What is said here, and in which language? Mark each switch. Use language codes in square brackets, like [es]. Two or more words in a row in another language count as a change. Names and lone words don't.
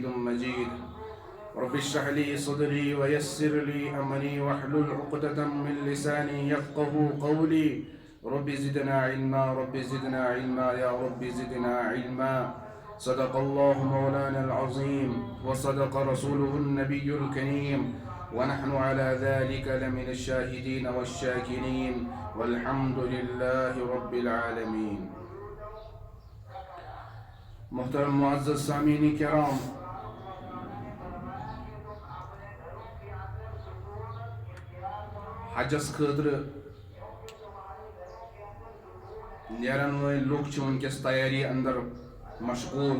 [ar] مجيد رب اشرح لي صدري ويسر لي أمري واحلل عقدة من لساني يفقه قولي رب زدنا علما رب زدنا علما يا رب زدنا علما صدق الله مولانا العظيم وصدق رسوله النبي الكريم ونحن على ذلك لمن الشاهدين والشاكرين والحمد لله رب العالمين. [ks] محترم معزز سامعین کرام، حجس خاطر نیرن وٲلۍ لُکھ چھِ وٕنکیٚس تیٲری اندر مشغوٗل.